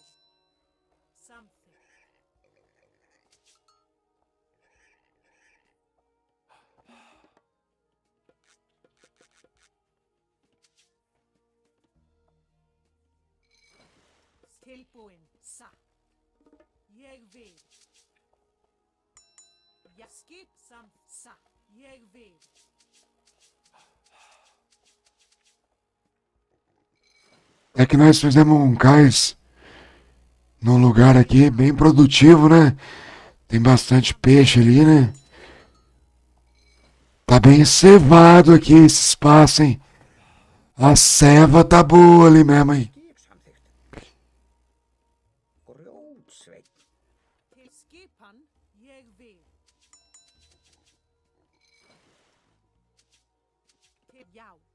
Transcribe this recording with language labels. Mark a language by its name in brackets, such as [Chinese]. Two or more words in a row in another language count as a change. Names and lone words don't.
[Icelandic] Samþykkt. Tilbúinn. Satt. Ég vil. Já, skip satt. Ég vil. [Portuguese] É que nós fizemos um cais num lugar aqui bem produtivo, né? Tem bastante peixe ali, né? Tá bem cevado aqui esse espaço, hein? A ceva tá boa ali mesmo, hein? [Icelandic] Skipsamþykkt. Grjótsveit. Til skipan. Ég vil. Til já.